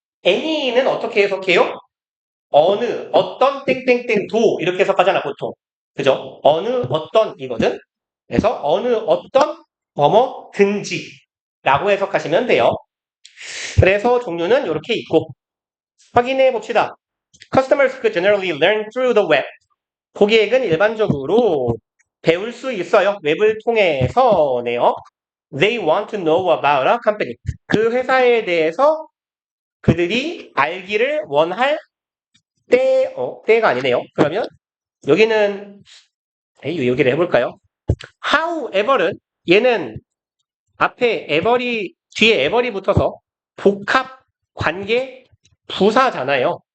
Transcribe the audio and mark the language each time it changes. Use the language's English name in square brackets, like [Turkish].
[Korean] any는 어떻게 해석해요? 어느, 어떤, 땡땡땡, 도 이렇게 해석하잖아 보통. 그죠? 어느, 어떤 이거든. 그래서 어느, 어떤, 뭐뭐든지 라고 해석하시면 돼요. 그래서 종류는 이렇게 있고 확인해 봅시다. [English] Customers could generally learn through the web. [Korean] 고객은 일반적으로 배울 수 있어요. 웹을 통해서네요. [English] They want to know about a company. [Korean] 그 회사에 대해서 그들이 알기를 원할 때가 아니네요. 그러면 여기는 여기를 해볼까요? however는 얘는 앞에 ever이 뒤에 ever이 붙어서 복합 관계 부사잖아요.